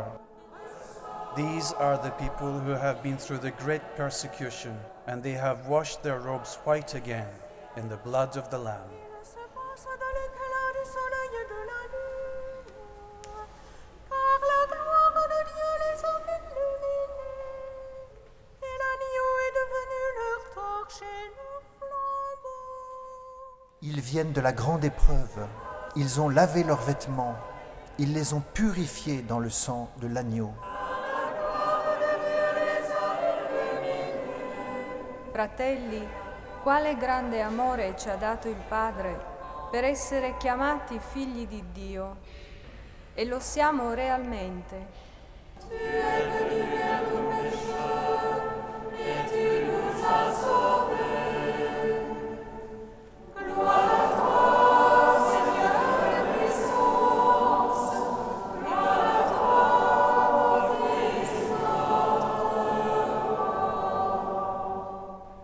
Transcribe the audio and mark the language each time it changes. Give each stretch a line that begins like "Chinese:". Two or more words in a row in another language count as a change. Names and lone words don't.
English: These are the people who have been through the great persecution, and they have washed their robes white again in the blood of the Lamb.
French: Ils viennent de la grande épreuve. Ils ont lavé leurs vêtements. Ils les ont purifiés dans le sang de l'agneau.
Italian: Fratelli, quale grande amore ci ha dato il Padre per essere chiamati figli di Dio, e lo siamo realmente.
French: Tu es venu vers nos pécheurs, et tu nous as sauvés. Gloire à toi, Seigneur de puissance, gloire à toi, Christ notre.